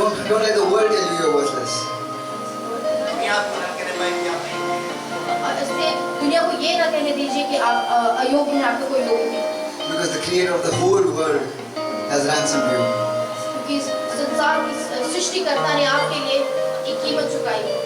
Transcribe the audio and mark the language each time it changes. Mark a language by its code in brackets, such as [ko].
[en] Don't let the world tell you you're worthless. [hi] और इसलिए दुनिया को ये ना कहने दीजिए कि आप अयोग्य हैं, आपका कोई योग्य नहीं। [en] Because the creator of the whole world has ransomed you. [hi] क्योंकि संसार की सृष्टिकर्ता ने आपके लिए एक कीमत चुकाई